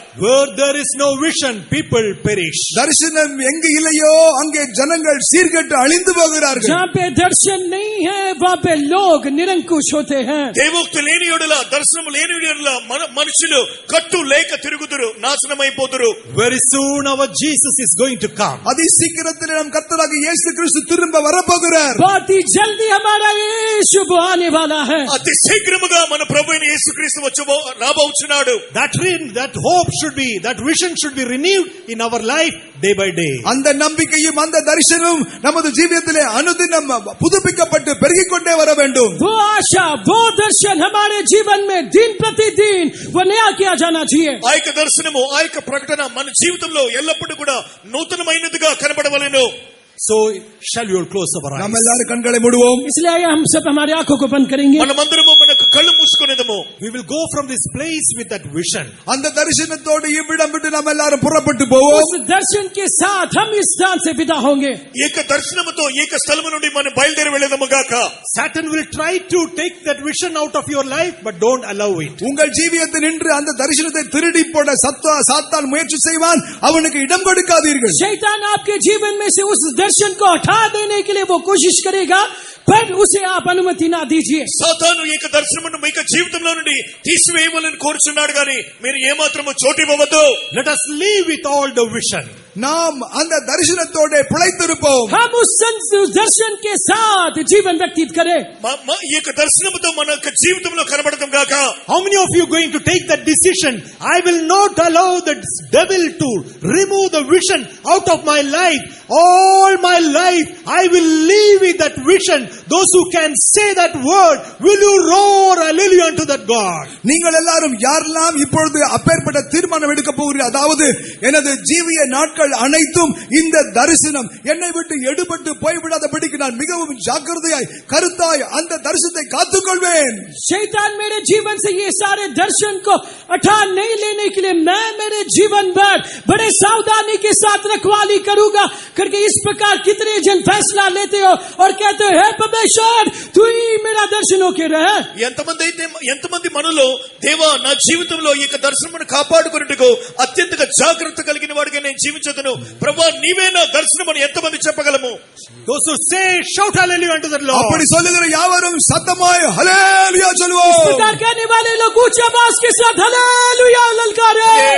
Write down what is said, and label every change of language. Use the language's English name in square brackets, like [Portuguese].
[English] Where there is no vision, people perish. [Tamil] தரிசனம் எங்கு இல்லையோ அங்கே ஜனங்கள் சீர்கெட்டு அழிந்து போகிறார்கள். [Hindi] जहाँ पे दर्शन नहीं है वहाँ पे लोग निरंकुश होते हैं. [Telugu] దేవోక్తి లేని యెడల, దర్శనము లేని యెడల మనుషులు కట్టు లేక తిరుగుదురు, నాశనమైపోదురు. [English] Very soon our Jesus is going to come. [Tamil] அதி சீக்கிரத்தில் நம் கர்த்தராகிய இயேசு கிறிஸ்து திரும்ப வரப்போகிறார். [Hindi] बहुत ही जल्दी हमारा यीशु आने वाला है. [Telugu] అతి శీఘ్రముగా మన ప్రభువైన యేసుక్రీస్తు రాబోచున్నాడు. [English] That hope should be, that vision should be renewed in our life day by day. [Tamil] அந்த நம்பிக்கையும் அந்த தரிசனமும் நமது ஜீவியத்திலே அனுதினம் புதுப்பிக்கப்பட்டு பெருகிக் கொண்டே வர வேண்டும். [Hindi] वो आशा, वो दर्शन हमारे जीवन में दिन प्रतिदिन वो नया किया जाना चाहिए. [Telugu] ఆ యొక్క దర్శనము, ఆ యొక్క ప్రకటన మన జీవితంలో ఎల్లప్పుడూ కూడా నూతనమైనదిగా కనబడవలెను. [English] So shall we all close our eyes? [Tamil] நாம் எல்லாரும் கண்களை மூடுவோம். [Hindi] इसलिए आइए हम सब हमारी आंखों को बंद करेंगे. [Telugu] మనమందరము మనకు కళ్ళు మూసుకొనేదము. [English] We will go from this place with that vision. [Tamil] அந்த தரிசனத்தோடு இவ்விடம் விட்டு நாம் எல்லாரும் புறப்பட்டு போவோம். [Hindi] उस दर्शन के साथ हम इस स्थान से विदा होंगे. [Telugu] ఈ యొక్క దర్శనముతో ఈ యొక్క స్థలము నుండి మనం బయలుదేరి వెళ్ళేదము గాక. [English] Satan will try to take that vision out of your life, but don't allow it. [Tamil] உங்கள் ஜீவியத்தில் நின்று அந்த தரிசனத்தை திருடி போட சாத்தான் முயற்சி செய்வான். அவனுக்கு இடம் கொடுக்காதீர்கள். [Hindi] शैतान आपके जीवन में से उस दर्शन को हटा देने के लिए वो कोशिश करेगा, पर उसे आप अनुमति ना दीजिए. [Telugu] సాతాను ఈ యొక్క దర్శనమును మీ యొక్క జీవితంలో నుండి తీసివేయవలని కోరుచున్నాడు గాని మీరు ఏమాత్రము చోటివ్వవద్దు. [English] Let us live with all the vision. [Tamil] நாம் அந்த தரிசனத்தோட பிழைத்திருப்போம். [Hindi] हम उस दर्शन के साथ जीवन व्यतीत करें. [Telugu] ఈ యొక్క దర్శనముతో మన యొక్క జీవితంలో కనబడతాం గాక. [English] How many of you going to take that decision? I will not allow the devil to remove the vision out of my life. All my life I will live with that vision. Those who can say that word, will you roar hallelujah unto that God? [Tamil] நீங்கள் எல்லாரும் யாரெல்லாம் இப்பொழுது அப்பேற்பட்ட தீர்மானம் எடுக்க போகிறீர்கள், அதாவது எனது ஜீவிய நாட்கள் நாட்கள் அனைத்தும் இந்த தரிசனம் என்னை விட்டு எடுபட்டு போய்விடாதபடிக்கு நான் மிகவும் ஜாக்கிரதையாய் கருத்தாய் அந்த தரிசனத்தை காத்துக்கொள்வேன். [Hindi] शैतान मेरे जीवन से ये सारे दर्शन को उठा नहीं लेने के लिए मैं मेरे जीवन भर बड़े सावधानी के साथ रखवाली करूंगा करके इस प्रकार कितने जन फैसला लेते हो और कहते हो हे परमेश्वर तू ही मेरा दर्शन होके रह. [Telugu] ఎంతమంది మనలో దేవా నా జీవితంలో ఈ యొక్క దర్శనమును కాపాడుకొనుటకు అత్యంతగా జాగ్రత్త కలిగిన వాడిగా నేను జీవించదును ప్రభువా నీవే నా దర్శనమని ఎంతమంది చెప్పగలము? [English] Those who say, shout hallelujah unto the Lord. [Tamil] அப்படி சொல்லுகிற யாவரும் சத்தமாய் ஹல்லேலூயா சொல்லுவோம். [Hindi] इस प्रकार कहने वाले लोग ऊंची आवाज के साथ हालेलुया ललकारे.